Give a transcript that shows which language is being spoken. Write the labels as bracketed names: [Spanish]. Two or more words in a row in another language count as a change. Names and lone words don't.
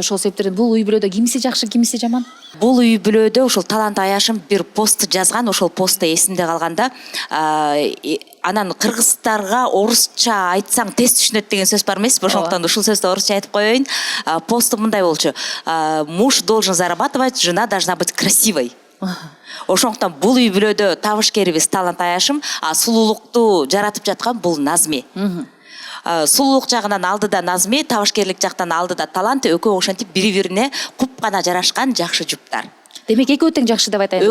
[Kyrgyz] Ошол себептен бул үй бүлөдө кимиси жакшы, кимиси жаман? Бул үй бүлөдө ошол Талант Аяшым бир пост жазган, ошол посту эсимде калганда, анан кыргыздарга орусча айтсаң тез түшүнөт деген сөз бар эмеспи? Ошондуктан ушул сөздү орусча айтып коеюн. Посту мындай болчу: [Russian] муж должен зарабатывать, жена должна быть красивой. [Kyrgyz] Ошондуктан бул үй бүлөдө табышкерибиз Талант Аяшым, сулуулукту жаратып жаткан бул Назми. Сулуулук жагынан алдыда Назми, табышкерлик жактан алдыда Талант, экөө ошентип бири-бирине куп гана жарашкан жакшы жуптар. Демек экөө тең жакшы деп айтайын.